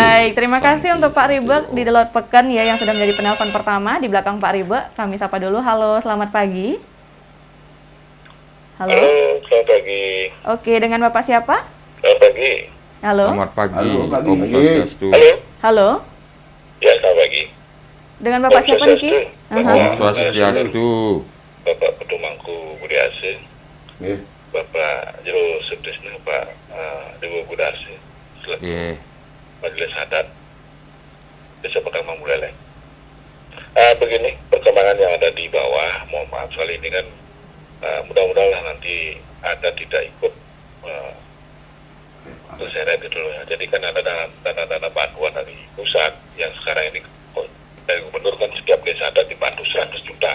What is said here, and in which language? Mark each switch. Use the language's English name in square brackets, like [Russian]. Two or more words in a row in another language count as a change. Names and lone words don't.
[Indonesian] Baik, terima kasih untuk Pak Ribe di Delot Pekan ya yang sudah menjadi penelpon pertama di belakang Pak Ribe. Kami sapa dulu. Halo, selamat pagi. Halo, selamat pagi. Oke, dengan Bapak siapa? Selamat pagi. Halo. Selamat pagi. Halo, pagi. [Balinese] Om Swastiastu. [Indonesian] Halo. Ya, selamat pagi. Dengan Bapak siapa Niki? [Balinese] Om Swastiastu. [Indonesian] Bapak Petumangku Budi Ase. Bapak Jero Sutrisna, Pak Dewa Budase. Majelis Adat Desa Pekeraman Buleleng. Begini perkembangan yang ada di bawah, mohon maaf soal ini kan mudah-mudahan nanti ada tidak ikut terseret gitu loh ya. Jadi kan ada dana bantuan dari pusat yang sekarang ini dari gubernur kan setiap desa adat dibantu 100 juta.